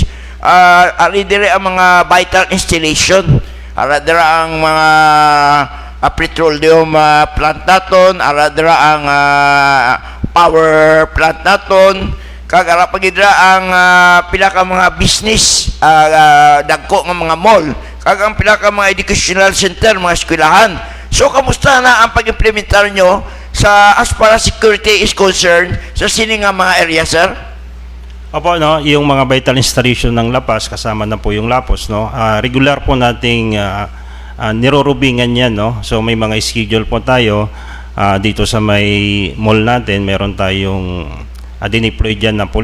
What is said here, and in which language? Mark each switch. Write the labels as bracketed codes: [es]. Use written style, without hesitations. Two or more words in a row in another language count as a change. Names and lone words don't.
[hil] Ari dire ang mga [en] vital installation, [hil] ara dira ang mga [en] petroleum plant [hil] naton, ara dira ang [en] power plant [hil] naton, kag ara pagidra ang pila ka mga business, dagko nga mga mall, kag ang pila ka mga [en] educational center, [hil] mga eskwelahan. So kamusta na ang pag-implementar nyo sa [en] as far as security is concerned [hil] sa sini nga mga area, sir? [tl] Opo, no, yung mga [en] vital installation [tl] ng Lapas, kasama na po yung Lapos, no, regular po nating nirorubingan yan, no. So may mga schedule po tayo dito sa may mall natin, meron tayong dineploy dyan na police, no.